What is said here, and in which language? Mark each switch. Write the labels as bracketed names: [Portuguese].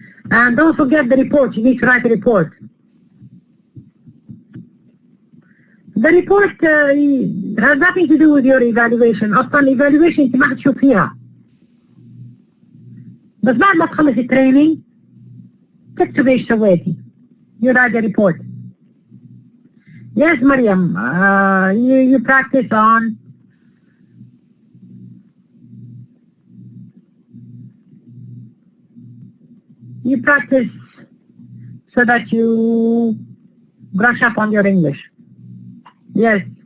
[English] And don't forget the report. You need to write a report. The report has nothing to do with your evaluation. [Arabic] أصلا evaluation أنت ما حتشوف فيها. بس بعد ما تخلص التريننج تكتب ايش سويتي. [English] You write the report. Yes, Mariam. You practice on so that you brush up on your English. Yes.